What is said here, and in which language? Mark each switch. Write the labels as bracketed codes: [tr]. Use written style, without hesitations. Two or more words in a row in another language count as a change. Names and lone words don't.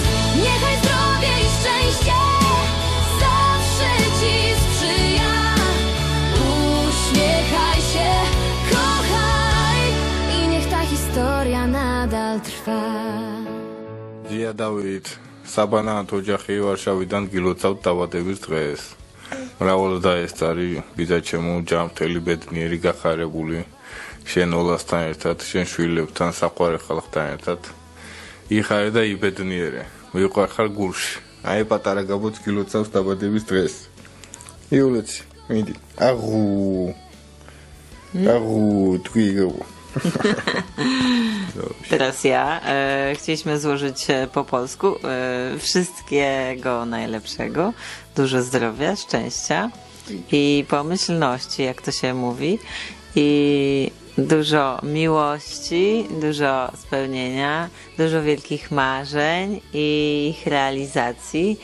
[pl] Niechaj zdrowie i szczęście zawsze ci sprzyja. Uśmiechaj się, kochaj i niech ta historia nadal trwa. Dzia Dawid, [ka] საბანაათ ოჯახი ვარშავიდან გილოცავთ დაბადების დღეს. მრავალ დაესწარი, ბიძა ჩემო, ჯანმრთელი, ბედნიერი, გახარებული, შენ ოლასთან ერთად, შენ შვილებთან, საყვარელ ხალხთან ერთად. იხარე და იბედნიერე, ვიყვარხარ გულში. აი პატარა გაბოც გილოცავს დაბადების დღეს. იულიცი, მიდი. აღუ. Twigą. [pl] Teraz ja. Chcieliśmy złożyć po polsku wszystkiego najlepszego, dużo zdrowia, szczęścia i pomyślności, jak to się mówi, i dużo miłości, dużo spełnienia, dużo wielkich marzeń i ich realizacji.